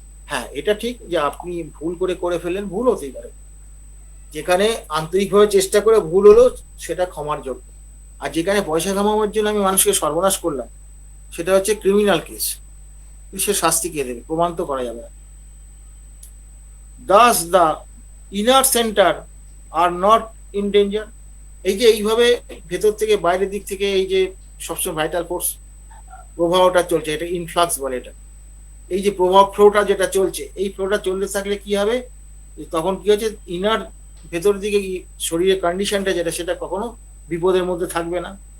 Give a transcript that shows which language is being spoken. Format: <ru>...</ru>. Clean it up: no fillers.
<bn>হ্যাঁ, এটা ঠিক যে আপনি ভুল করে ফেললেন, ভুল হতেই পারে। যেখানে আন্তরিকভাবে চেষ্টা করে ভুল হলো সেটা ক্ষমার যোগ্য। আর যেখানে পয়সা কামানোর জন্য আমি মানুষকে সর্বনাশ করলাম সেটা হচ্ছে ক্রিমিনাল কেস, সে শাস্তি কে দেবে? প্রমাণ তো করা যাবে না।</bn> <en>Thus the inner center are not in danger.</en> <bn>এই যে এইভাবে ভেতর থেকে বাইরের দিক থেকে এই যে সবসময় ভাইটাল ফোর্স প্রবাহটা চলছে, এটা ইনফ্লাক্স বলে। এটা এই যে প্রভাব ফ্লোটা যেটা চলছে, এই ফ্লোটা চলতে থাকলে কি হবে? তখন কি হচ্ছে, ইনার ভেতর দিকে শরীরের কন্ডিশনটা যেটা সেটা কখনো বিপদের মধ্যে থাকবে না।</bn>